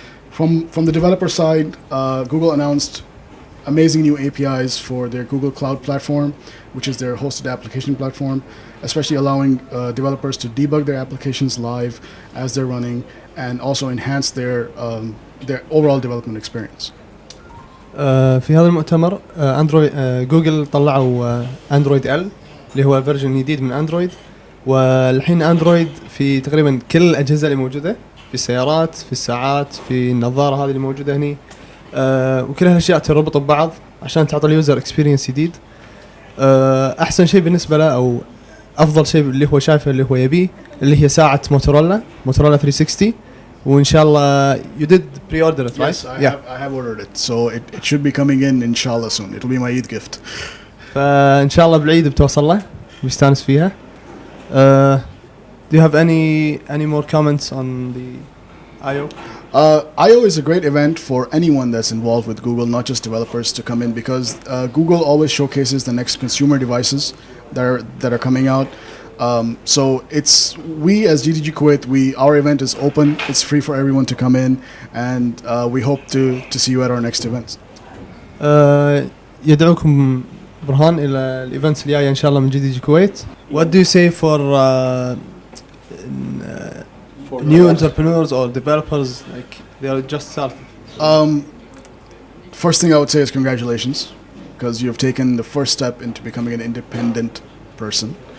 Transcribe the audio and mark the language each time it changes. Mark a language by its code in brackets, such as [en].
[en] From the developer side, Google announced amazing new APIs for their Google Cloud platform, which is their hosted application platform, especially allowing developers to debug their applications live as they're running and also enhance their overall development experience. [ar] في هذا المؤتمر اندرويد جوجل طلعوا اندرويد ال اللي هو فيرجن جديد من اندرويد، والحين اندرويد في تقريبا كل الاجهزه اللي موجوده في السيارات، في الساعات، في النظاره هذه اللي موجوده هني، وكل هالاشياء تربط ببعض عشان تعطي [en] اليوزر اكسبيرينس [ar] جديد. احسن شيء بالنسبه له او افضل شيء اللي هو شايفه اللي هو يبيه اللي هي ساعه موتورولا 360، وإن شاء الله [en] you did pre-order it, right? Yes, I have ordered it, so it should be coming in inshallah soon. It will be my Eid gift. [ar] فإن شاء الله بالعيد بتوصل له بيستانس فيها. [en] Do you have any more comments on the I/O? I/O is a great event for anyone that's involved with Google, not just developers, to come in because Google always showcases the next consumer devices that are coming out. So we as GDG Kuwait, our event is open. It's free for everyone to come in, and we hope to see you at our next events. [ar] يدعوكم برهان إلى الإيفنتس الجاية إن شاء الله من GDG Kuwait. [en] What do you say for new entrepreneurs or developers like they are just starting? First thing I would say is congratulations, because you have taken the first step into becoming an independent person.